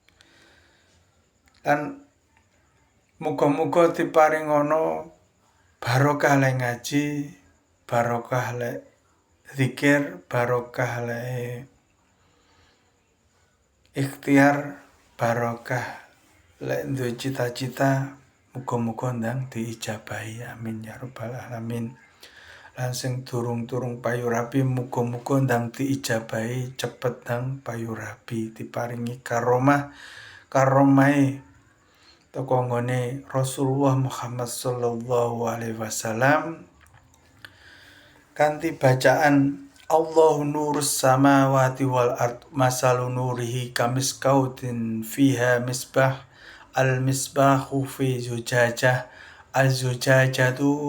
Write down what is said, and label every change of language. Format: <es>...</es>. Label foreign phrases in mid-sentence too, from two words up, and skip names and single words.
<jv>Lan muga-muga diparingono barokah le ngaji, barokah le zikir, barokah le Ikhtiar barokah, lek duwe cita-cita muga-muga ndang diijabahi,</jv> <ar>آمين يا رب العالمين.</ar> <jv>Lan sing durung-durung payu rabi muga-muga ndang diijabahi cepet ndang payu rabi, diparingi karomahe teko nggone Rasulullah Muhammad</jv> <ar>صلى الله عليه وسلم</ar> <jv>kanthi bacaan</jv> <ar>الله نور السماوات والأرض مثل نوره كمشكاة فيها مصباح المصباح في زجاجة الزجاجة</ar>